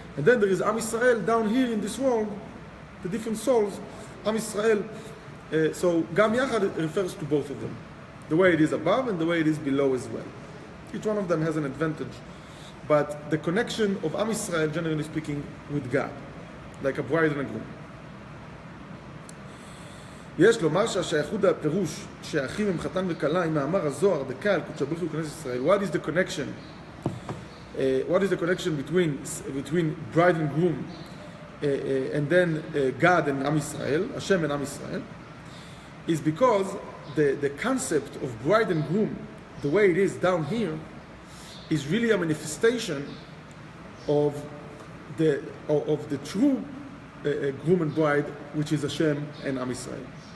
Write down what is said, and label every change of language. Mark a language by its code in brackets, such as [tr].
[en] And then there is Am Israel down here in this world, the different souls, Am Israel. So Gam Yachad refers to both of them, the way it is above and the way it is below as well. Each one of them has an advantage, but the connection of Am Israel, generally speaking, with God, like a bride and a groom. [he] יש לומר שהשייכות הפירוש שהאחים הם חתן וכלה עם מאמר הזוהר דקה על קודשא בריך הוא כנסת ישראל. [en] What is the connection? What is the connection between bride and groom and then God and Am Israel, Hashem and Am Israel, is because the concept of bride and groom, the way it is down here, is really a manifestation of the true groom and bride, which is Hashem and Am Israel.